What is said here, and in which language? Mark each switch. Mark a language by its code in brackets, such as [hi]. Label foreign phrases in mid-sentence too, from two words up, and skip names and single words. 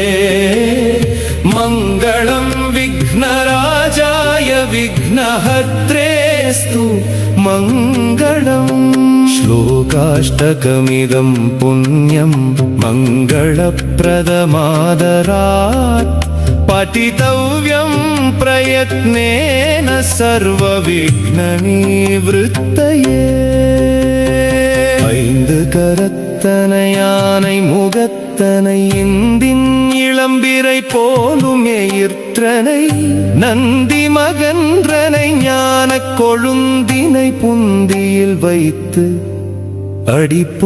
[sa] मङ्गलं विघ्नराजाय विघ्नहर्त्रेस्तु मङ्गलम् श्लोकाष्टकमिदं पुण्यं मङ्गलप्रदमादरात् पठितव्यं प्रयत्नेन सर्वविघ्ननिवृत्तये [ta] ஐந்து கரத்தனை யானை முகத்தனை இந்தின் இளம்பிரை போலும் எயிற்றனை நந்தி மகன்றனை ஞானக் கொழுந்தினை புந்தியில் வைத்து அடி